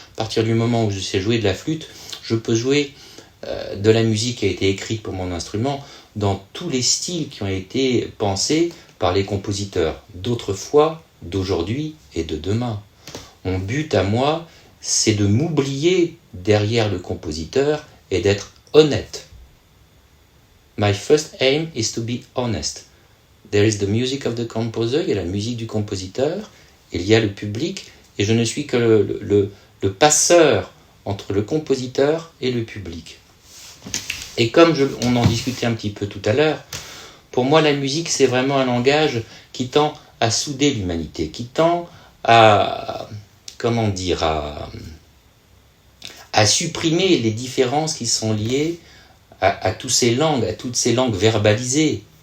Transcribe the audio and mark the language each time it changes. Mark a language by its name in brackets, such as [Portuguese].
[French] À partir du moment où je sais jouer de la flûte, je peux jouer de la musique qui a été écrite pour mon instrument dans tous les styles qui ont été pensés par les compositeurs d'autrefois, d'aujourd'hui et de demain. Mon but à moi, c'est de m'oublier derrière le compositeur et d'être honnête. [English] My first aim is to be honest. There is the music of the composer, [French] il y a la musique du compositeur, il y a le public, et je ne suis que le passeur entre le compositeur et le public. Et comme on en discutait un petit peu tout à l'heure, pour moi la musique c'est vraiment un langage qui tend à souder l'humanité, qui tend à, comment dire, à supprimer les différences qui sont liées à toutes ces langues verbalisées.